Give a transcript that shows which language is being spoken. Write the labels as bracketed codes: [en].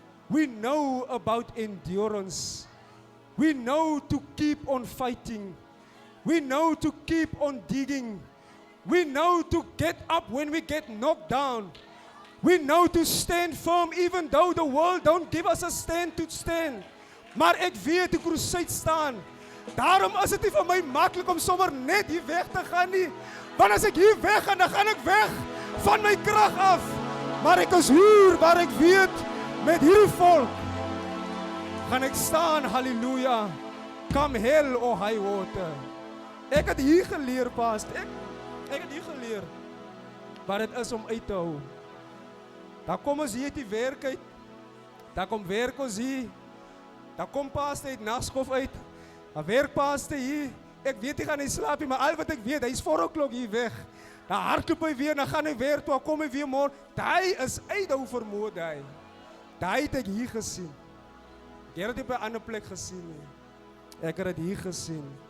[en] We know about endurance. We know to keep on fighting. We know to keep on digging. We know to get up when we get knocked down. We know to stand firm even though the world don't give us a stand to stand. [af] Maar ek weet die crusade staan. Daarom is dit nie vir my maklik om sommer net hier weg te gaan nie. Want as ek hier weg gaan, dan gaan ek weg van my krag af. Maar ek is hier waar ek weet, met hierdie volk gaan ek staan, halleluja. [en] Come hell or high water. [af] Ek het hier geleer, pastor. Ek het hier geleer wat dit is om uit te hou. Dan kom ons hier uit die werk uit. Dan kom werk ons hier. Dan kom pastor uit nagskof uit. Dan werk pastor hier. Ek weet hy gaan nie slaap nie, maar al wat ek weet, hy is 4 o'clock hier weg. Dan hardloop hy weer, dan gaan hy weer toe, dan kom hy weer môre. Daai is uithou vermoë daai. Daai het ek hier gesien. Ek het dit op 'n ander plek gesien nie. Ek het dit hier gesien.